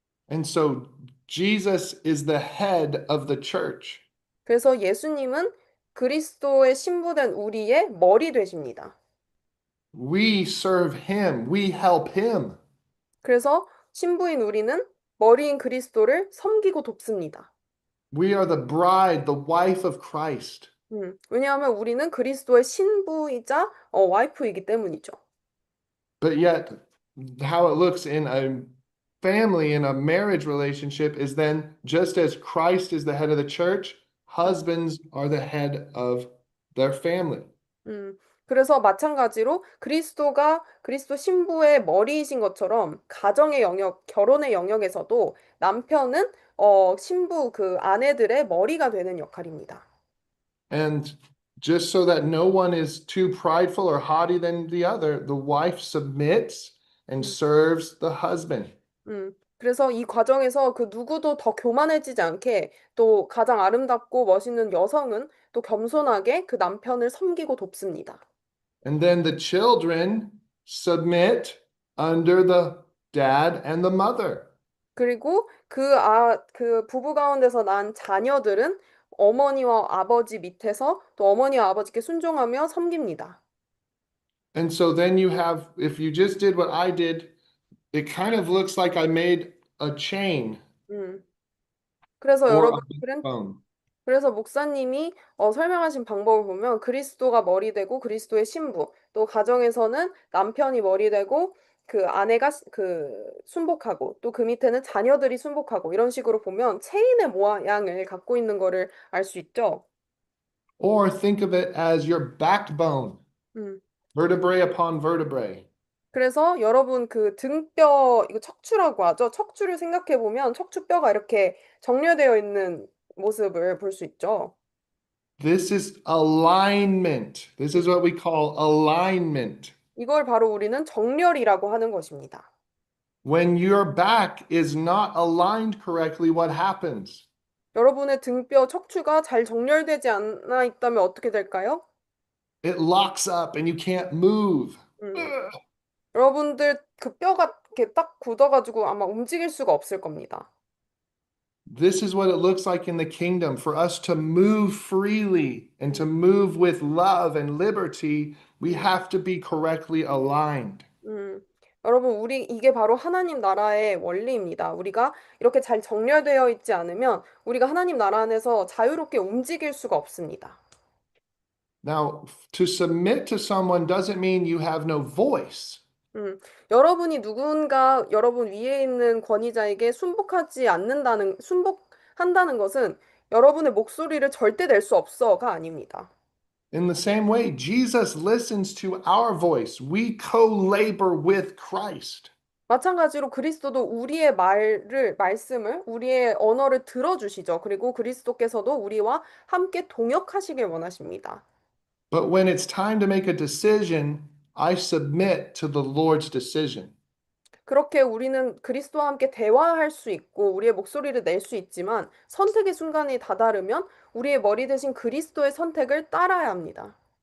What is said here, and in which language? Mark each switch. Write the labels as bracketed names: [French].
[English] And so Jesus is the head of the church. [Korean] 그래서 예수님은 그리스도의 신부된 우리의 머리 되십니다. [English] We serve him. We help him. [Korean] 그래서 신부인 우리는 머리인 그리스도를 섬기고 돕습니다. [English] We are the bride, the wife of Christ. [Korean] 왜냐하면 우리는 그리스도의 신부이자 와이프이기 때문이죠. [English] But yet, how it looks in a family, in a marriage relationship, is then just as Christ is the head of the church, husbands are the head of their family. [Korean] 그래서 마찬가지로 그리스도 신부의 머리이신 것처럼 가정의 영역, 결혼의 영역에서도 남편은 신부 그 아내들의 머리가 되는 역할입니다. [English] And just so that no one is too prideful or haughty than the other, the wife submits and serves the husband. [Korean] 그래서 이 과정에서 그 누구도 더 교만해지지 않게 또 가장 아름답고 멋있는 여성은 또 겸손하게 그 남편을 섬기고 돕습니다. [English] And then the children submit under the dad and the mother. [Korean] 그리고 그 부부 가운데서 난 자녀들은 어머니와 아버지 밑에서 또 어머니와 아버지께 순종하며 섬깁니다. [English] And so then you have, if you just did what I did, it kind of looks like I made a chain [Korean] 그래서 [English] or a [Korean] 여러분, [English] bone. [Korean] 그래서 목사님이 설명하신 방법을 보면 그리스도가 머리 되고 그리스도의 신부, 또 가정에서는 남편이 머리 되고 그 아내가 순복하고 또 그 밑에는 자녀들이 순복하고 이런 식으로 보면 체인의 모양을 갖고 있는 거를 알 수 있죠. [English] Or think of it as your backbone, 음. vertebrae upon vertebrae. [Korean] 그래서 여러분 그 등뼈, 이거 척추라고 하죠. 척추를 생각해 보면 척추뼈가 이렇게 정렬되어 있는 모습을 볼 수 있죠. [English] This is alignment. This is what we call alignment. [Korean] 이걸 바로 우리는 정렬이라고 하는 것입니다. [English] When your back is not aligned correctly, what happens? [Korean] 여러분의 등뼈, 척추가 잘 정렬되지 않아 있다면 어떻게 될까요? [English] It locks up and you can't move. 음. [Korean] 여러분들 그 뼈가 이렇게 딱 굳어가지고 아마 움직일 수가 없을 겁니다. [English] This is what it looks like in the kingdom. For us to move freely and to move with love and liberty, we have to be correctly aligned. [Korean] 여러분, 이게 바로 하나님 나라의 원리입니다. 우리가 이렇게 잘 정렬되어 있지 않으면 우리가 하나님 나라 안에서 자유롭게 움직일 수가 없습니다. [English] Now, to submit to someone doesn't mean you have no voice. [Korean] 여러분이 누군가 여러분 위에 있는 권위자에게 순복한다는 것은 여러분의 목소리를 절대 낼 수 없어가 아닙니다. [English] In the same way, Jesus listens to our voice. We co-labor with Christ. [Korean] 마찬가지로 그리스도도 우리의 말씀을, 우리의 언어를 들어주시죠. 그리고 그리스도께서도 우리와 함께 동역하시길 원하십니다. [English] But when it's time to make a decision, I submit to the Lord's decision. [Korean] 그렇게 우리는 그리스도와 함께 대화할 수 있고 우리의 목소리를 낼 수 있지만 선택의 순간이 다다르면 우리의 머리 대신 그리스도의 선택을 따라야 합니다.